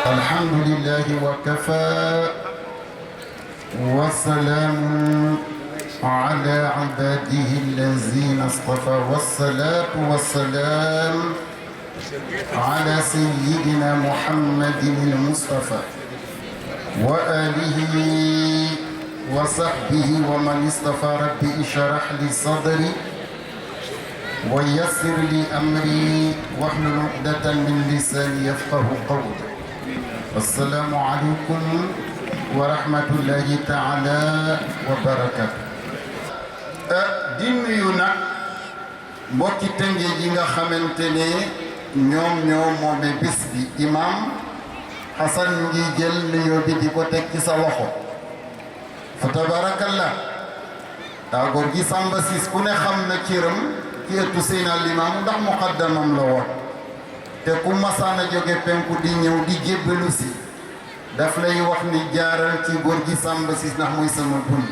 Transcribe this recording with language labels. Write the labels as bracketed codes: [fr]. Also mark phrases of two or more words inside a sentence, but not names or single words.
[ar] الحمد لله وكفى وسلام على عباده الذين اصطفى والصلاة والسلام على سيدنا محمد المصطفى وآله وصحبه ومن اصطفى. ربي اشرح لي صدري ويسر لي أمري واحلل عقدة من لساني يفقه قولي. السلام عليكم ورحمة الله تعالى وبركاته. [wo] di nuyu nag mbokki Tëngéej yi nga xamante ne ñoom ñoo moome bis bi. imam Hassan ngi jël nuyoo bi di ko teg ci sa loxo fa tabarakallah. daa góor gi Samba Ciss ku ne xam na cëram ci ëttu Seydina Limaamu ndax muqaddamam la woon te ku masaana jóge penku di ñëw di jébbalu si daf lay wax ni jaaral ci góor gi Samba Ciss ndax mooy sama bunt.